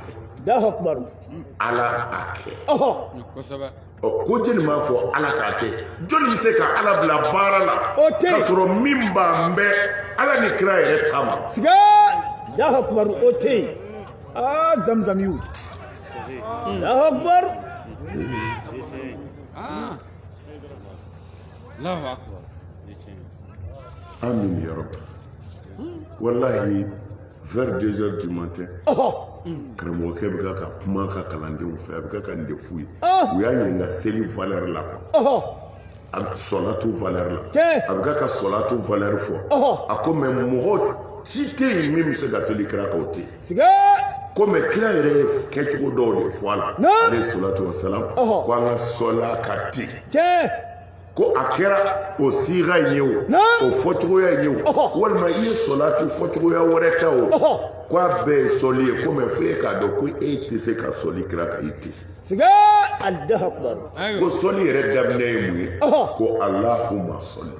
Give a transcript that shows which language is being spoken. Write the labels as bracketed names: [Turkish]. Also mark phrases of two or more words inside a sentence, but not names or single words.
[Arabic] الله أكبر [Bambara] ala a kɛ kosɛbɛ ko jeli m'a fɔ ala k'a kɛ jɔnni bɛ se ka ala bila baara la o tɛ k'a sɔrɔ min b'an bɛ ala ni kira yɛrɛ ta ma siga [Arabic] الله أكبر [Bambara] o tɛ zamzamiw [Arabic] الله أكبر الله أكبر آمين يا ربي والله [French] vers 2 heures du matin [Bambara] karamɔgɔkɛ bɛ ka kuma ka kalandenw fɛ a bɛ ka nin de f'u ye u y'a ɲininka seli valeur la quoi a sɔlatu valeur la a bɛ ka sɔlatu valeur fɔ a ko mɛ mɔgɔ si tɛ yen min bɛ se ka seli kira kan o tɛ yen ko mɛ kira yɛrɛ ye kɛcogo dɔw de fɔ a la ale [Arabic] الصلاة والسلام [Bambara] ko an ka sɔla ka ten ko a kɛra o siga in ye o fɔcogoya in ye o walima i ye sɔlatu fɔcogoya wɛrɛ ta o ko a bɛɛ ye sɔli ye ko mɛ fo e k'a dɔn ko e tɛ se ka sɔli kira kan i tɛ se ko sɔli yɛrɛ daminɛ ye mun ye ko [Arabic] اللهم صل